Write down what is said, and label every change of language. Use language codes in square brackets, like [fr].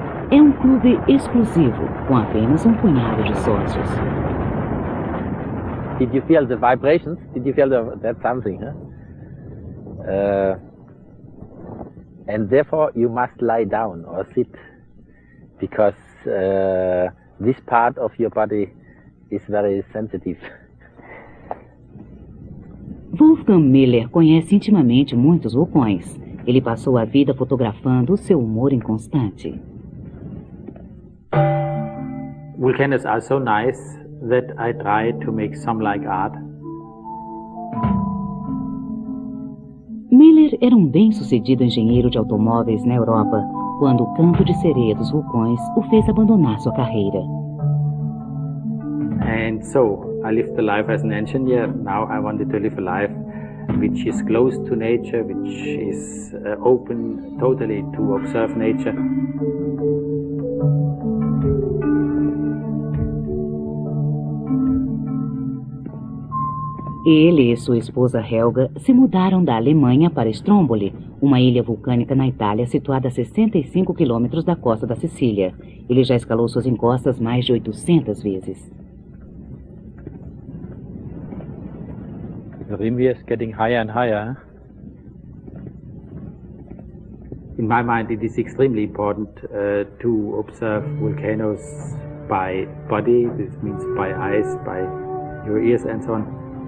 [pt] É um clube exclusivo, com apenas um punhado de sócios. [en] Did you feel the vibrations? Did you feel that's something? Huh? And therefore you must lie down or sit, because this part of your body is very sensitive. [pt] Wolfgang Miller conhece intimamente muitos vulcões. Ele passou a vida fotografando o seu humor inconstante. [en] Volcanoes are so nice that I try to make some like art. [pt] Miller era um bem-sucedido engenheiro de automóveis na Europa, quando o canto de sereia dos vulcões o fez abandonar sua carreira. [en] And so, I lived the life as an engineer. Now I wanted to live a life which is close to nature, which is open totally to observe nature. [pt] Ele e sua esposa Helga se mudaram da Alemanha para Stromboli, uma ilha vulcânica na Itália situada a 65 quilômetros da costa da Sicília. Ele já escalou suas encostas mais de 800 vezes. [en] The rim is getting higher and higher. In my mind, it is extremely important to observe volcanoes by body. This means by eyes, by your ears, and so on.